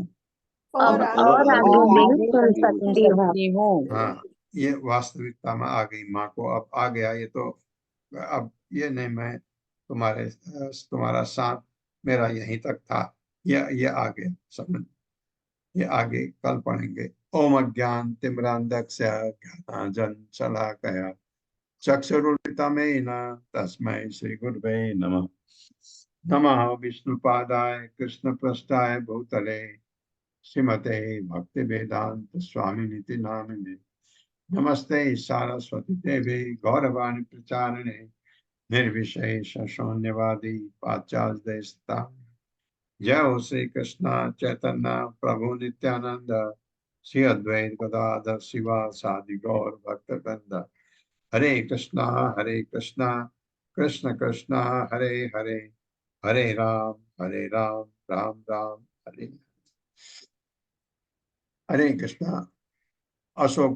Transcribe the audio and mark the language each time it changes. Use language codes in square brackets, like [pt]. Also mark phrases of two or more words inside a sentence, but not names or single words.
[hi] अब और आगे नहीं सुन सकती हूँ। हाँ, ये वास्तविकता में आ गई माँ को, अब आ गया ये तो। अब ये नहीं मैं तुम्हारा साथ मेरा यहीं तक था, ये आगे समझ, ये आगे कल पढ़ेंगे। [sa] ओम अज्ञान तिमिरान्धस्य ज्ञानांजन शलाकया चक्षुरुन्मिलितं तस्मै श्री गुरवे नमः। नमः विष्णुपादाय कृष्णपृष्ठाय भूतले श्रीमते भक्ति वेदांत स्वामिनिति नामिने। नमस्ते सारस्वती देवी गौरवाणी प्रचारिणे निर्विशेष शून्यवादी पाश्चात्य देशता। जय हो श्री कृष्ण चैतन्य प्रभु नित्यानंद, श्री अद्वैत गदाधर शिवासादि गौर भक्तवृंद। हरे कृष्णा कृष्ण कृष्णा हरे हरे, हरे राम राम राम हरे हरे। कृष्णा। अशोक